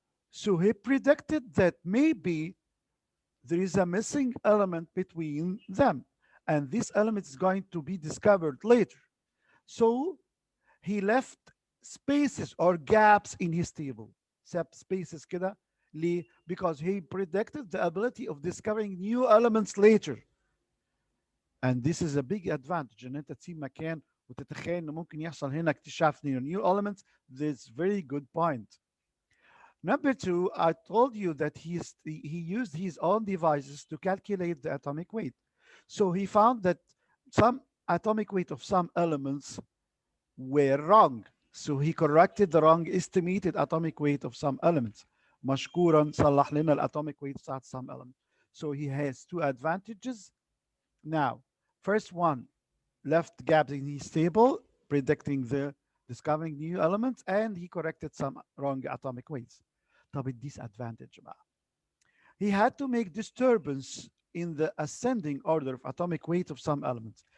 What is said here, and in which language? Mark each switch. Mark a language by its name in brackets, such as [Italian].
[English] So he predicted that maybe there is a missing element between them, and this element is going to be discovered later. So he left spaces or gaps in his table. ساب spaces [Arabic] كده ليه؟ [English] Because he predicted the ability of discovering new elements later. And this is a big advantage [Arabic] ان انت تسيب مكان وتتخيل ان ممكن يحصل هنا اكتشاف [English] new elements. This very good point. Number 2, I told you that he used his own devices to calculate the atomic weight. So he found that some atomic weight of some elements were wrong. So he corrected the wrong estimated atomic weight of some elements. [Arabic] مشكورا صلح لنا الatomic weight بتاعت [English] some element. So he has two advantages. Now, first one, left gaps in his table, predicting the discovering new elements, and he corrected some wrong atomic weights. [Arabic] طب الديسادفانتج بقى. [English] He had to make disturbance in the ascending order of atomic weight of some elements.